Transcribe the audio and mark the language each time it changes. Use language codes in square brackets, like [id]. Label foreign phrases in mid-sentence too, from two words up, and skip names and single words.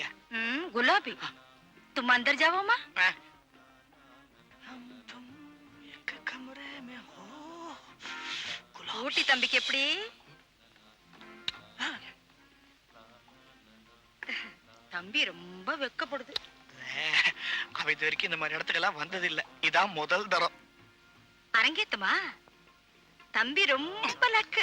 [hi] गुलाबी। तुम अंदर जाओ माँ। हम तुम एक कमरे में हो। [ta] ஊட்டி தம்பிக்கு எப்படி? தம்பி ரொம்ப வெக்கப்படுது. அவ இது வரைக்கும் இந்த மாதிரி இடத்துக்கெல்லாம் வந்ததில்லை. இதான் முதல் தரம். அரங்கேத்துமா? தம்பி ரொம்ப லக்கு.